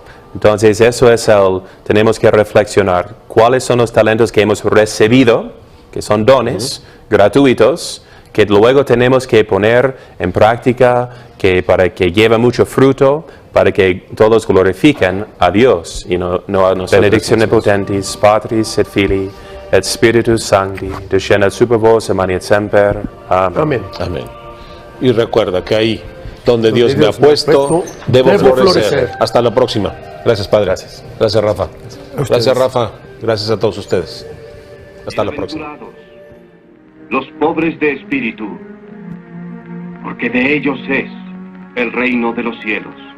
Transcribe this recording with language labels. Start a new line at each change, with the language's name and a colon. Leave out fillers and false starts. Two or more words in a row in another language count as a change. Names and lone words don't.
Spanish: Entonces eso es tenemos que reflexionar cuáles son los talentos que hemos recibido, que son dones gratuitos, que luego tenemos que poner en práctica, para que lleve mucho fruto, para que todos glorifiquen a Dios y no a nosotros.
Latin: Benedictione potentis, Patris et Filii, et Spiritus Sancti, descendat super vos, et semper.
Spanish: Amén. Amén. Amén. Y recuerda que ahí donde Dios me ha puesto, debo florecer. Hasta la próxima. Gracias, Padre. Gracias. Gracias, Rafa. ustedes. Gracias, Rafa. Gracias a todos ustedes. Hasta la próxima. Bienaventurados los pobres de espíritu, porque de ellos es el reino de los cielos.